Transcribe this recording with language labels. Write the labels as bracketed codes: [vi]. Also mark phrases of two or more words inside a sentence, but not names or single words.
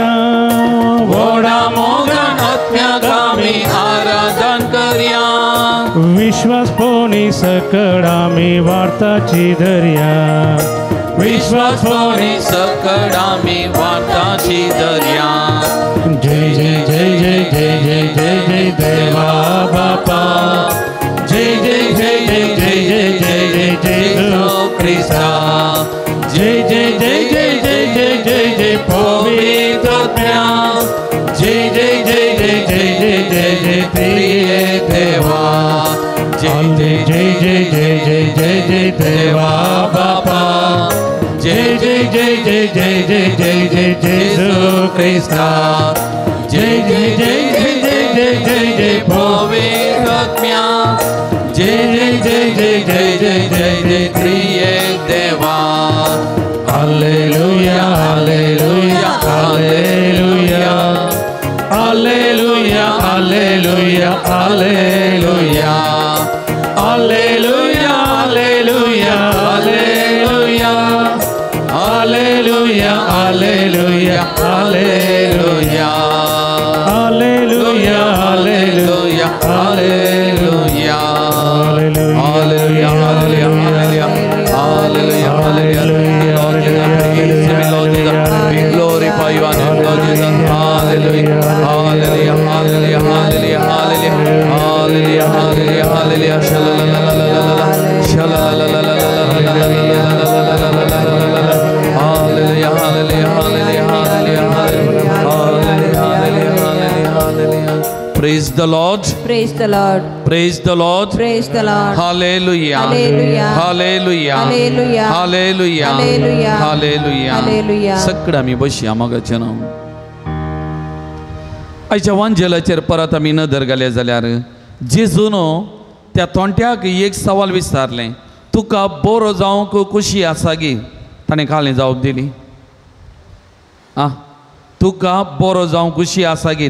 [kok] व्हडा मोगन आत्म्याक आमी आराधन करया. विश्वास पोनी सकळ आमी वार्ताची धरया, विश्वास पोनी सकळ आमी वार्ताची धरया. जय जय जय जय जय जय जय जय देवा बापा, जय जय जय जय जय जय जय जय जेजू ख्रिस्ता, जय जय जय जय जय जय जय जय पवित्रात्म्या, जय जय जय जय जय जय जय जय त्रिएक देवा. जय जय जय जय जय जय जय देवा बापा, जय जय जय जय जय जय जय जय जेजू ख्रिस्ता, जय जय जय जय जय जय जय जय पवित्रात्म्या, जय जय जय जय जय जय जय जय त्रिएक देवा. हालेलुया हालेलुया हालेलुया हालेलुया हालेलुया हालेलुया हालेलुया हालेलुया हालेलुया हालेलुया हालेलुया हालेलुया हालेलुया हालेलुया [en] We glorify you and Lord Jesus. Hallelujah, hallelujah, hallelujah, hallelujah, hallelujah, hallelujah, hallelujah, hallelujah, shalalala, hallelujah, hallelujah, hallelujah, hallelujah, hallelujah, hallelujah. Praise the Lord. Praise the Lord. Praise the Lord. Praise the Lord. Hallelujah. Hallelujah. Hallelujah. Hallelujah. Hallelujah. Hallelujah. Hallelujah. Hallelujah. [kok] सगळं आमी बसया मोगाचें नांव. आयच्या वांजेलाचेर परत आमी नदर घाले जाल्यार जेजून त्या तोंट्याक एक सवाल विचारलें, तुका बरो जावंक खुशी आसा गे? ताणें खाली जावप दिली. आं, तुका बरो जावंक खुशी आसा गे?